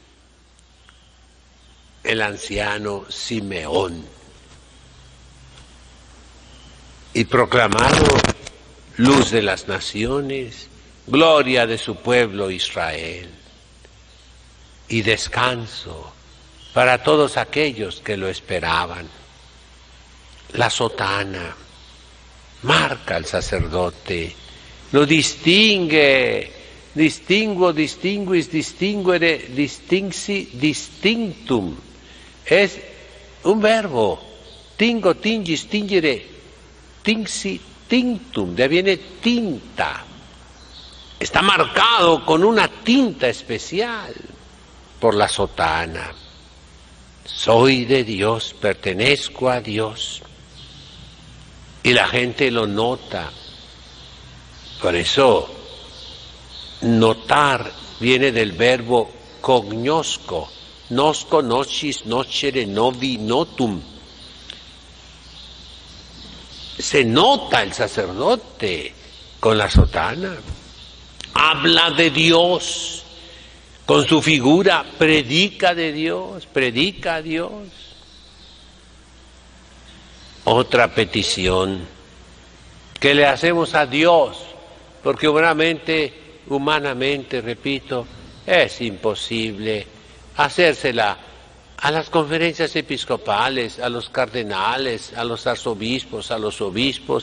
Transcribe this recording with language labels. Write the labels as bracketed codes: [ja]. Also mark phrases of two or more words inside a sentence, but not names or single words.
[es] el anciano Simeón, y proclamado luz de las naciones, gloria de su pueblo Israel, y descanso para todos aquellos que lo esperaban. La sotana marca al sacerdote, lo distingue, [la] distinguis, distinguere, distinxi, distinctum. [es] Es un verbo, [la] tingo, tingis, tingere, tinxi, tinctum, [es] de ahí viene tinta. Está marcado con una tinta especial por la sotana. Soy de Dios, pertenezco a Dios. Y la gente lo nota. Por eso, notar viene del verbo [la] cognosco, nosco, nocis, nocere, novi, notum. [es] Se nota el sacerdote con la sotana. Habla de Dios. Con su figura predica de Dios, predica a Dios. Otra petición que le hacemos a Dios, porque humanamente, repito, es imposible hacérsela a las conferencias episcopales, a los cardenales, a los arzobispos, a los obispos.